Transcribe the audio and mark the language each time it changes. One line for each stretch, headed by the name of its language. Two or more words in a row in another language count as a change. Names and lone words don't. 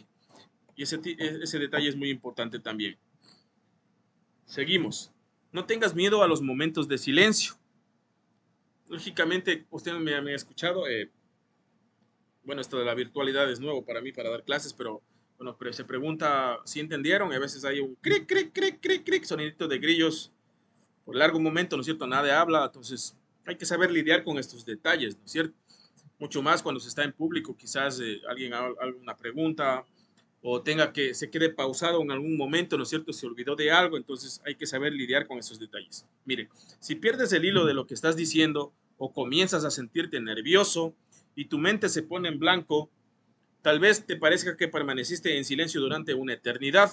Spanish: Y ese detalle es muy importante también. Seguimos. No tengas miedo a los momentos de silencio. Lógicamente, usted me ha escuchado, bueno, esto de la virtualidad es nuevo para mí para dar clases, pero bueno, pero se pregunta si entendieron y a veces hay un cric, cric, cric, cric, cric, sonidito de grillos por largo momento, ¿no es cierto? Nadie habla, entonces hay que saber lidiar con estos detalles, ¿no es cierto? Mucho más cuando se está en público, quizás alguien haga alguna pregunta o tenga que se quede pausado en algún momento, ¿no es cierto? Se olvidó de algo, entonces hay que saber lidiar con esos detalles. Mire, si pierdes el hilo de lo que estás diciendo o comienzas a sentirte nervioso y tu mente se pone en blanco, tal vez te parezca que permaneciste en silencio durante una eternidad.